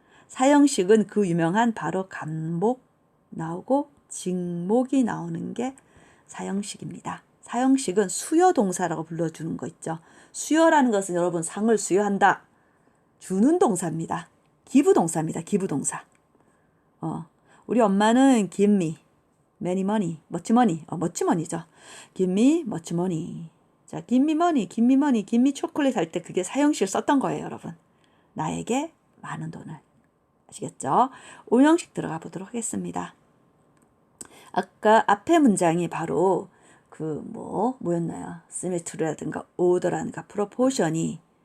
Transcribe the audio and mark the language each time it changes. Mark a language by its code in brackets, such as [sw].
[ko] 사형식은 그 유명한 바로 간목 나오고 직목이 나오는 게 사형식입니다. 사형식은 수여 동사라고 불러주는 거 있죠. 수여라는 것은 여러분 상을 수여한다. 주는 동사입니다. 기부동사입니다. 기부동사. 우리 엄마는 [en] give me many money, much money, much money죠. give me much money. [ko] 자, [en] give me money, give me money, give me [ko] 초콜릿 할 때 그게 사형식을 썼던 거예요, 여러분. 나에게 많은 돈을. 아시겠죠? 오형식 들어가 보도록 하겠습니다. 아까 앞에 문장이 바로 뭐였나요? symmetry라든가 order라든가 proportion이